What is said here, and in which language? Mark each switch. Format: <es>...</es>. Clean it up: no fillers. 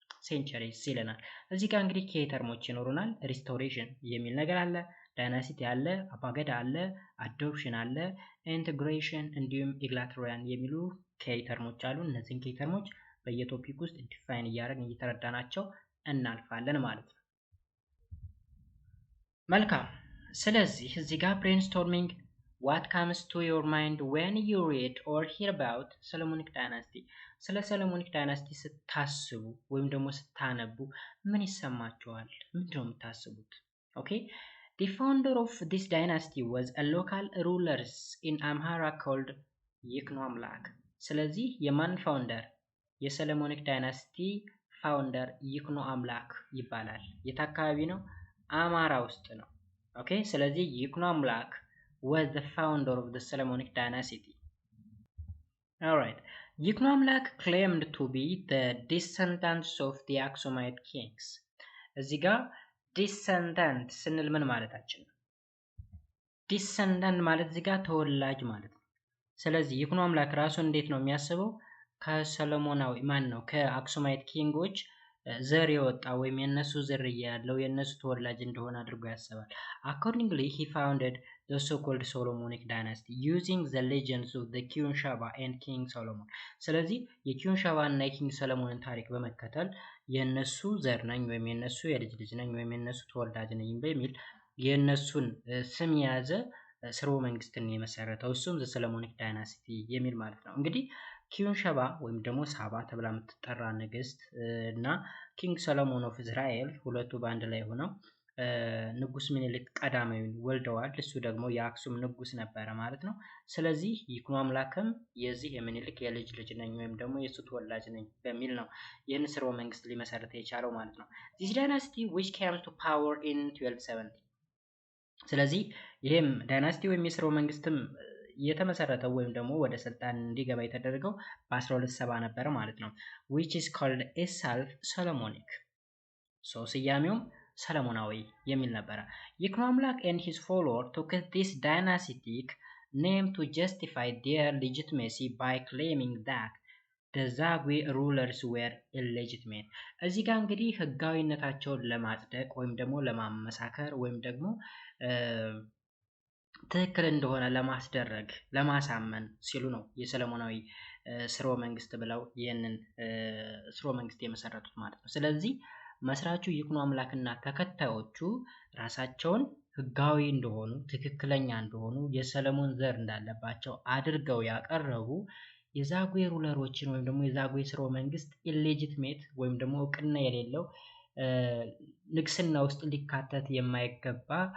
<am>century ይለናል። እዚህ ጋር እንግዲህ ኬ ተርሞች ይኖሩናል። ሪስቶሬሽን የሚል ነገር አለ፣ ዳይናሲቲ አለ፣ አባገዳ አለ፣ አዶፕሽን አለ፣ ኢንቴግሬሽን እንዲሁም egalitarian የሚሉ ኬ ተርሞች አሉ። እነዚህን ኬ ተርሞች በየቶፒክ ውስጥ ዲፋይን እያደረግን እየተረዳናቸው እናልፋለን ማለት ነው። መልካም። ስለዚህ እዚህ ጋር ብሬንስቶርሚንግ</am> <en>what comes to your mind when you read or hear about Solomonic dynasty?</en> <am>ስለ ሰለሞኒክ ዳይናስቲ ስታስቡ ወይም ደግሞ ስታነቡ ምን ይሰማችኋል? ምንድነው የምታስቡት?</am> <en>Okay, the founder of this dynasty was a local rulers in Amhara called ይክኖ አምላክ።</en> <am>ስለዚህ የማን ፋውንደር? የሰለሞኒክ ዳይናስቲ ፋውንደር ይክኖ አምላክ ይባላል። የት አካባቢ ነው? አማራ ውስጥ ነው። ኦኬ፣ ስለዚህ ይክኖ አምላክ</am> <en>was the founder of the Solomonic dynasty. Alright, ይክኖ አምላክ claimed to be the descendants of the Aksumite kings.</en> <am>እዚህ ጋር descendant ስንል ምን ማለታችን ነው? descendant ማለት እዚህ ጋር ተወላጅ ማለት ነው። ስለዚህ ይክኖ አምላክ ራሱ እንዴት ነው የሚያስበው? ከሰለሞናዊ ማን ነው ከአክሱማይት ኪንጎች ዘር የወጣ ወይም የነሱ ዝርያ ያለው የነሱ ተወላጅ እንደሆነ አድርጎ ያስባል።</am> <en>Accordingly, he founded the so-called Solomonic dynasty using the legends of the King Shaba and King Solomon.</en> <am>ስለዚህ የኪንግ ሻባ እና የኪንግ ሰለሞንን ታሪክ በመከተል የነሱ ዘር ነኝ ወይም የነሱ የልጅ ልጅ ነኝ ወይም የነሱ ተወላጅ ነኝ በሚል የነሱን ስም የያዘ ስርወ መንግስትን የመሰረተው እሱም ዘ ሰለሞኒክ ዳይናስቲ የሚል ማለት ነው። እንግዲህ ኪንግ ሻባ ወይም ደግሞ ሳባ ተብላ የምትጠራ ንግስት እና ኪንግ ሰለሞን ኦፍ እስራኤል ሁለቱ በአንድ ላይ ሆነው ንጉስ ምኒልክ ቀዳማዊን ወልደዋል። እሱ ደግሞ የአክሱም ንጉስ ነበረ ማለት ነው። ስለዚህ ይክኖ አምላክም የዚህ የምኒልክ የልጅ ልጅ ነኝ ወይም ደግሞ የሱ ተወላጅ ነኝ በሚል ነው ይህን ስርወ መንግስት ሊመሰረት የቻለው ማለት ነው።</am> <en>This dynasty which came to power in 1270.</en> <am>ስለዚህ ይሄም ዳይናስቲ ወይም የስርወ መንግስትም የተመሰረተው ወይም ደግሞ ወደ ስልጣን እንዲገባ የተደረገው በ1270 ነበር ማለት ነው።</am> <en>which is called itself Solomonic. so</en> <am>ስያሜውም ሰለሞናዊ የሚል ነበረ።</am> <en>ይክኖ አምላክ and his followers took this dynastic name to justify their legitimacy by claiming that the Zagwe rulers were illegitimate.</en> <am>እዚህ ጋር እንግዲህ ህጋዊነታቸውን ለማጽደቅ ወይም ደግሞ ለማመሳከር ወይም ደግሞ ትክክል እንደሆነ ለማስደረግ ለማሳመን ሲሉ ነው የሰለሞናዊ ስርወ መንግስት ብለው ይህንን ስርወ መንግስት የመሰረቱት ማለት ነው። ስለዚህ መስራቹ ይክኖ አምላክና ተከታዮቹ ራሳቸውን ህጋዊ እንደሆኑ ትክክለኛ እንደሆኑ የሰለሞን ዘር እንዳለባቸው አድርገው ያቀረቡ የዛጉዌ ሩለሮችን ወይም ደግሞ የዛጉዌ ስርወ መንግስት ኢሌጂቲሜት ወይም ደግሞ እውቅና የሌለው ንግስና ውስጥ ሊካተት የማይገባ</am>